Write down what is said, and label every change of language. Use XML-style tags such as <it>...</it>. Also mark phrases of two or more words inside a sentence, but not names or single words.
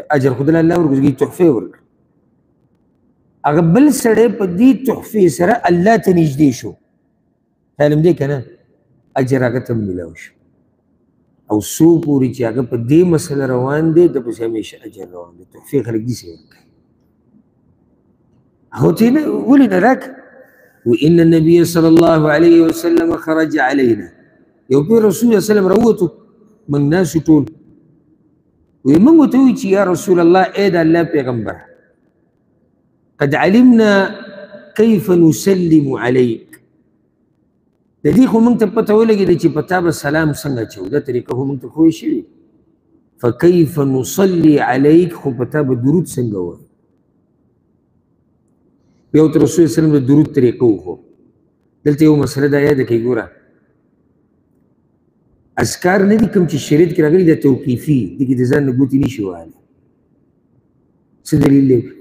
<ps>اجر خو دله الله ورکړي، تحفې ورکړه. هغه بل سړی په دې تحفې سره الله ته نږدې شو. خیال هم دی که نه؟ اجر هغه ته هم میلاو شو. او څو پورې چې هغه په دې مسله روان دی د پسې همیشه اجر روان دی. تحفې خلک داسې ورکوي. هغه ته یې ولې نه راکړه؟</ps> <ar>وإن النبي صلى الله عليه وسلم خرج علينا.</ar> <ps>یو پیر رسول الله</ps> <ar>صلی الله علیه وسلم</ar> <ps>راووتو موږ ناسو ټول. وی موږ ورته ووایي چې</ps> <ar>یا رسول الله</ar> <ps>ای د الله پیغمبره</ps> <ar>قد علمنا كيف نسلم عليك.</ar> <ps>د دې خو موږ ته پته ولګېده چې په تا به سلام څنګه اچوو. دا طریقه خو موږ ته ښویې شوې.</ps> <ar>فکیف نصلي عليك،</ar> <ps>خو په تا به درود څنګه ووایو. بیا ورته رسول</ps> <ar>صلی الله علیه وسلم</ar> <ps>د درود طریقه وښو. دلته یو مسله دا یاده کړئ. ګوره اذکار نه دي کوم چې شریعت کې راغلي دا توقیفي دي، کې د ځان نه ګوتې نشي وهلی. څه دلیل دی؟</ps>